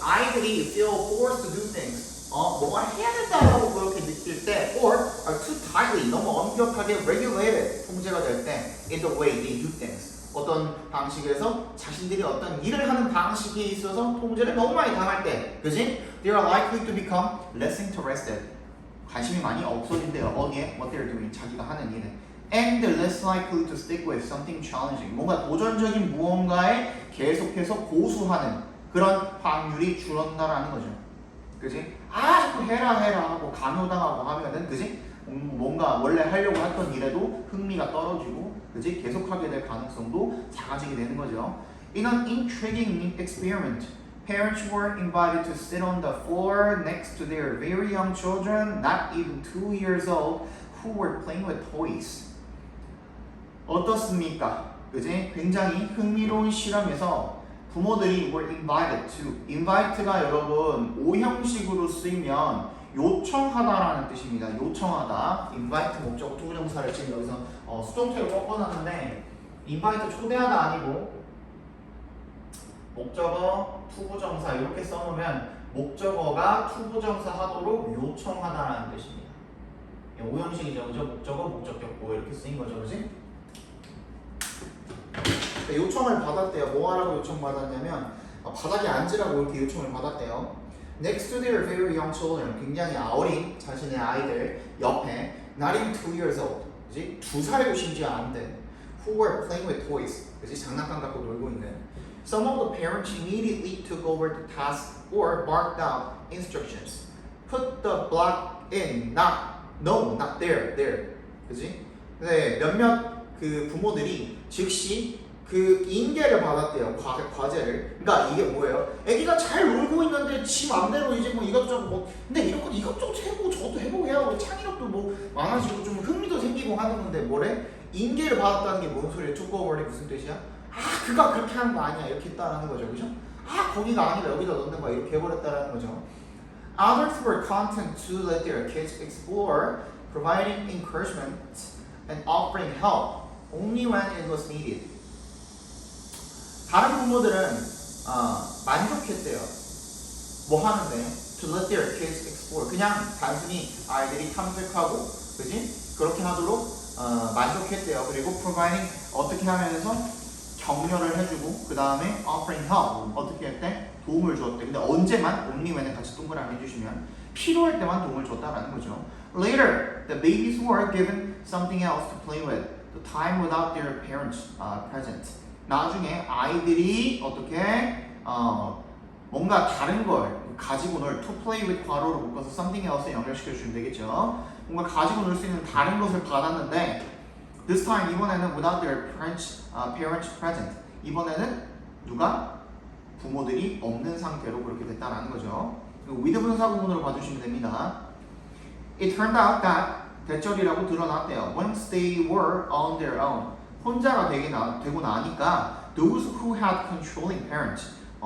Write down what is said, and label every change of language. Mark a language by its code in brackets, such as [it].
[ko] 아이들이 [en] feel forced to do things. [ko] 뭐가 해야 된다고 그렇게 느낄 때, [en] or are too tightly, [ko] 너무 엄격하게 [en] regulated, [ko] 통제가 될 때, [en] in the way they do things. [ko] 어떤 방식에서 자신들이 어떤 일을 하는 방식에 있어서 통제를 너무 많이 당할 때, 그지? [en] They are likely to become less interested. [ko] 관심이 많이 없어진대요. 어디에? [en] What they're doing. [ko] 자기가 하는 일에. [en] And less likely to stick with something challenging. [ko] 뭔가 도전적인 무언가에 계속해서 고수하는 그런 확률이 줄어든다라는 거죠. 그지? 자꾸 해라 하고 강요당하고 하면은, 그지? 뭔가 원래 하려고 했던 일에도 흥미가 떨어지고, 그지? 계속하게 될 가능성도 작아지게 되는 거죠. [en] In an intriguing experiment, parents were invited to sit on the floor next to their very young children, not even 2 years old, who were playing with toys. [ko] 어떻습니까? 그지? 굉장히 흥미로운 실험에서 부모들이 [en] were invited to. [ko] invite가 여러분 오형식으로 쓰이면 요청하다라는 뜻입니다. 요청하다. invite 목적어 투부정사를 지금 여기서 수동태로 꺾어놨는데, invite 초대하다 아니고 목적어 투부정사 이렇게 써놓으면 목적어가 투부정사 하도록 요청하다라는 뜻입니다. 오형식이죠, 그죠? 목적어, 목적격보 이렇게 쓰인 거죠, 그지? 요청을 받았대요. 뭐 하라고 요청받았냐면 바닥에 앉으라고 이렇게 요청을 받았대요. [en] Next to their very young children, [ko] 굉장히 어린 자신의 아이들 옆에 [en] not even 2 years old, [ko] 그지? 2살이고 심지어 안 된 [en] who were playing with toys, [ko] 그지? 장난감 갖고 놀고 있는. [en] Some of the parents immediately took over the task or barked out instructions. Put the block in, not there, [ko] 그지? 네, 몇몇 그 부모들이 즉시 그 인계를 받았대요. 과제를. 그러니까 이게 뭐예요? 애기가 잘 놀고 있는데 지 맘대로 이제 뭐 이것저것 근데 이것저것 해보고 저것도 해보고 해야 하고 창의력도 뭐 많아지고 좀 흥미도 생기고 하는 건데 뭐래? 인계를 받았다는 게 뭔 소리예요? [en] took over [ko] 이 무슨 뜻이야? 그가 그렇게 하는 거 아니야. 이렇게 했다라는 거죠. 그죠? 거기가 아니라 여기다 넣는 거야. 이렇게 해버렸다라는 거죠. [en] Others were content to let their kids explore, providing encouragement and offering help only when it was needed. [ko] 다른 부모들은 만족했대요. 뭐 하는데? [en] To let their kids explore. [ko] 그냥 단순히 아이들이 탐색하고, 그지? 그렇게 하도록 만족했대요. 그리고 [en] providing [ko] 어떻게 하면서 격려를 해주고, 그 다음에 [en] offering help [ko] 어떻게 했대? 도움을 줬대. 근데 언제만? [en] only when [ko] 을 같이 동그라미 해주시면 필요할 때만 도움을 줬다라는 거죠. [en] Later, the babies were given something else to play with. The time without their parents present. [ko] 나중에 아이들이 어떻게 뭔가 다른 걸 가지고 놀 [en] to play with [ko] 괄호로 묶어서 [en] something else [ko] 에 연결시켜 주시면 되겠죠. 뭔가 가지고 놀 수 있는 다른 것을 받았는데 [en] this time [ko] 이번에는 [en] without their parents present. [ko] 이번에는 누가 부모들이 없는 상태로 그렇게 됐다라는 거죠. 그리고 with 분사 구문으로 봐주시면 됩니다. [en] It turned out that [ko] 대절이라고 드러났대요. [en] Once they were on their own. [ko] 혼자가 되고 나니까 [en] those who had controlling parents.